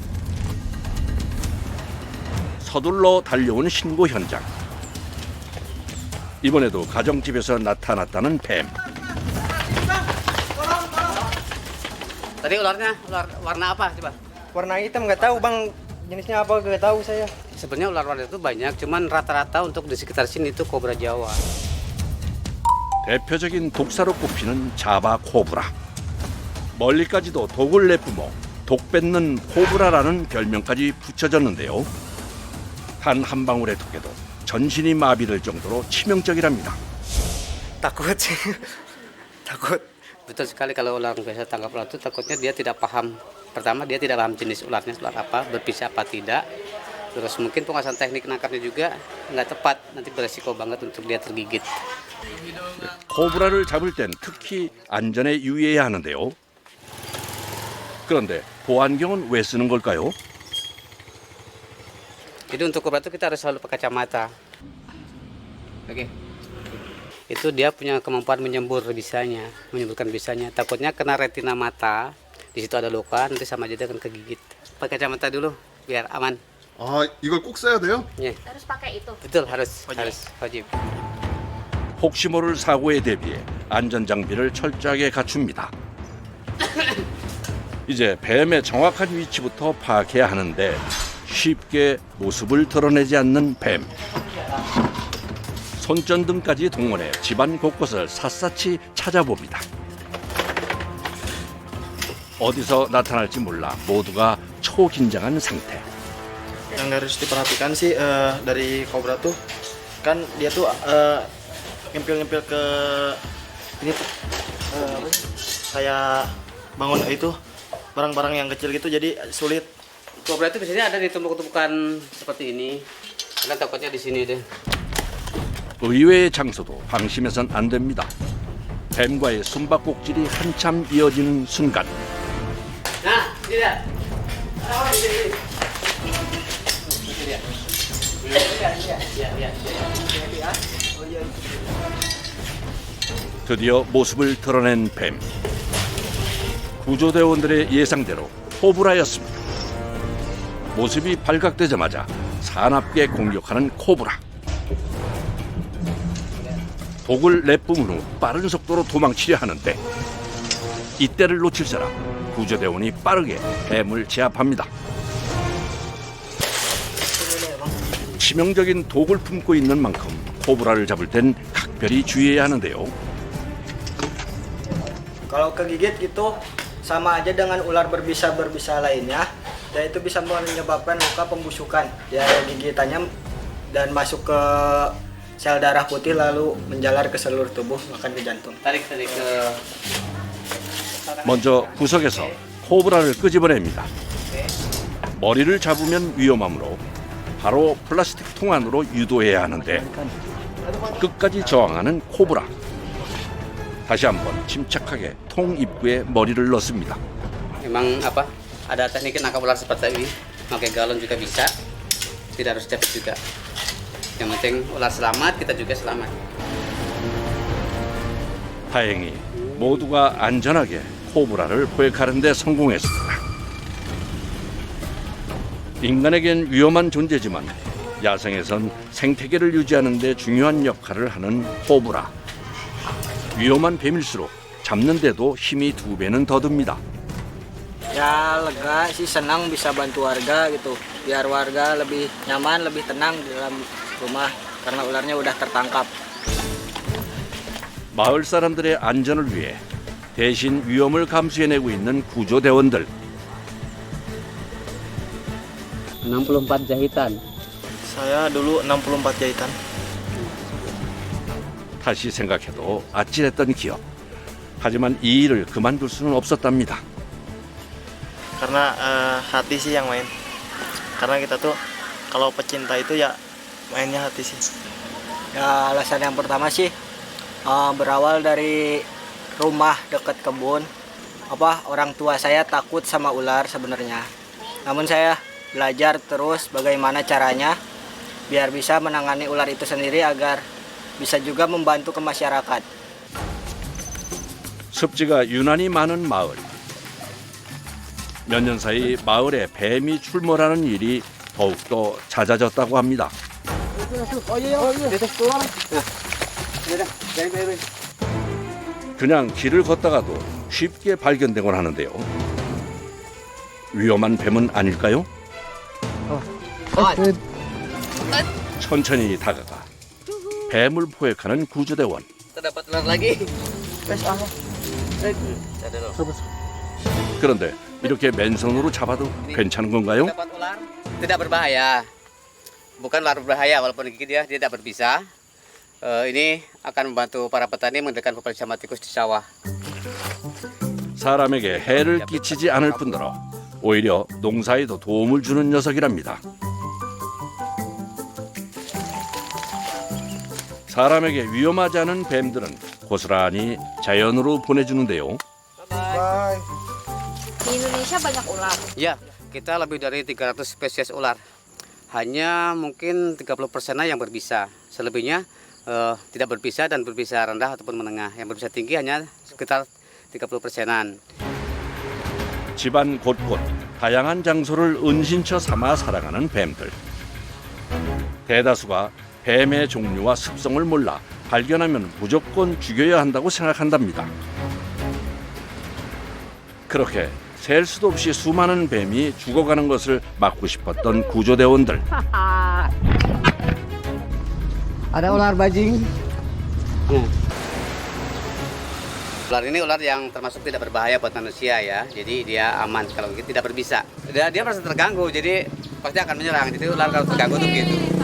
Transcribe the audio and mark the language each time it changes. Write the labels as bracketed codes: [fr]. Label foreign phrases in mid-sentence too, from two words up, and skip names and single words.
[ko] 서둘러 달려온 신고 현장. 이번에도 가정집에서 나타났다는 뱀. [id] Tadi ular warna apa coba? Warna hitam nggak tahu bang, jenisnya apa nggak tahu saya. Sebenarnya ular-ular itu banyak, cuman rata-rata untuk di sekitar sini itu kobra Jawa. [ko] 대표적인 독사로 꼽히는 자바 코브라. 멀리까지도 독을 내뿜어 독 뱉는 코브라라는 별명까지 붙여졌는데요. 단 한 방울의 독에도 전신이 마비될 정도로 치명적이랍니다. [id] Takut sih, takut. Betul sekali kalau ular biasa tangkap ular itu takutnya dia tidak paham. Pertama dia tidak paham jenis ularnya ular apa, berpisah apa tidak. Terus mungkin penguasaan teknik nangkapnya juga nggak tepat, nanti beresiko banget untuk dia tergigit. [ko] 코브라를 잡을 땐 특히 안전에 유의해야 하는데요. 그런데 보안경은 왜 쓰는 걸까요? [id] Jadi untuk kobra itu kita harus selalu pakai kacamata. Oke. Itu dia punya kemampuan menyemburkan bisanya. Takutnya kena retina mata, di situ ada luka, nanti sama aja dia akan kegigit. Pakai kacamata dulu biar aman. [ko] 아, 이걸 꼭 써야 돼요? [id] Ya. Harus pakai itu. Betul harus wajib. [ko] 혹시 모를 사고에 대비해 안전 장비를 철저하게 갖춥니다. 이제 뱀의 정확한 위치부터 파악해야 하는데 쉽게 모습을 드러내지 않는 뱀. 손전등까지 동원해 집안 곳곳을 샅샅이 찾아봅니다. 어디서 나타날지 몰라 모두가 초긴장한 상태. [id] Yang harus diperhatikan sih dari kobra tuh kan dia tuh nyempil-nyempil ke ini tuh kayak bangun itu barang-barang yang kecil gitu jadi sulit. Kobra itu biasanya ada di tumpuk-tumpukan seperti ini. Karena takutnya di sini deh. [ko] 의외의 장소도 방심해선 안 됩니다. 뱀과의 숨바꼭질이 한참 이어지는 순간 [id] Nah, ini dia. Oh, ini. Ini dia. Ya. [ko] 드디어 모습을 드러낸 뱀. 구조대원들의 예상대로 코브라였습니다. 모습이 발각되자마자 사납게 공격하는 코브라. 독을 내뿜은 후 빠른 속도로 도망치려 하는데 이때를 놓칠 사람 구조대원이 빠르게 뱀을 제압합니다. 치명적인 독을 품고 있는 만큼 코브라를 잡을 땐 각별히 주의해야 하는데요. [id] Kalau kegigit gitu sama aja dengan ular berbisa lainnya, dan itu bisa menyebabkan luka pembusukan. Ya gigitannya dan masuk ke sel darah putih lalu menjalar ke seluruh tubuh bahkan ke jantung. Tarik ke [ko] 먼저 구석에서 코브라를 끄집어냅니다. 머리를 잡으면 위험하므로 바로 플라스틱 통 안으로 유도해야 하는데 끝까지 저항하는 코브라. 다시 한번 침착하게 통 입구에 머리를 넣습니다. [id] Memang apa? Ada teknik nangkap ular seperti ini. Pakai galon juga bisa. Tidak harus cepet juga. Yang penting ular selamat, kita juga selamat. [ko] 다행히 모두가 안전하게 코브라를 포획하는 데 성공했습니다. 인간에겐 위험한 존재지만 야생에선 생태계를 유지하는 데 중요한 역할을 하는 코브라. 위험한 뱀일수록 잡는 데도 힘이 2배는 더 듭니다. [id] Ya lega sih, senang bisa bantu warga gitu. Biar warga lebih nyaman, lebih tenang di dalam rumah karena ularnya udah tertangkap. [ko] 마을 사람들의 안전을 위해 대신 위험을 감수해내고 있는 구조대원들. [id] 64 jahitan. Saya dulu 64 jahitan. [ko] 다시 생각해도 아찔했던 기억. 하지만 이 일을 그만둘 수는 없었답니다. [id] Karena hati sih yang main. Karena kita tuh kalau pecinta itu ya mainnya hati sih. Ya alasan yang pertama sih berawal dari rumah dekat kebun. Orang tua saya takut sama ular sebenarnya. Namun saya belajar terus bagaimana caranya biar bisa menangani ular itu sendiri agar bisa juga membantu ke masyarakat. [ko] 습지가 유난히 많은 마을. 몇 년 사이 마을에 뱀이 출몰하는 일이 더욱더 잦아졌다고 합니다. 그냥 길을 걷다가도 쉽게 발견되곤 하는데요. 위험한 뱀은 아닐까요? 천천히 다가가 뱀을 포획하는 구조대원. [id] Terdapat ular lagi. [ko] 그런데 이렇게 맨손으로 잡아도 괜찮은 건가요? [id] Dapat ular tidak berbahaya. Bukan ular berbahaya walaupun digigit dia tidak berbisa. Ini akan membantu para petani mengendalikan populasi hama tikus di sawah. [ko] 사람에게 해를 끼치지 않을 뿐더러 오히려 농사에도 도움을 주는 녀석이랍니다. 사람에게 위험하지 않은 뱀들은 고스란히 자연으로 보내주는데요. [id] Di Indonesia banyak ular. Ya, kita lebih dari 300 spesies ular. Hanya mungkin 30%-nya yang berbisa. Selebihnya tidak berbisa dan berbisa rendah ataupun menengah. Yang berbisa tinggi hanya sekitar 30%-an. [ko] 집안 곳곳 다양한 장소를 은신처 삼아 살아가는 뱀들. 대다수가 뱀의 종류와 습성을 몰라 발견하면 무조건 죽여야 한다고 생각한답니다. 그렇게 셀 수도 없이 수많은 뱀이 죽어가는 것을 막고 싶었던 구조대원들. [id] Ada ular bajing. Ular ini ular yang termasuk tidak berbahaya buat manusia ya. Jadi dia aman kalau gitu, tidak berbisa. Dia merasa terganggu, jadi pasti akan menyerang. Jadi ular kalau terganggu tuh gitu.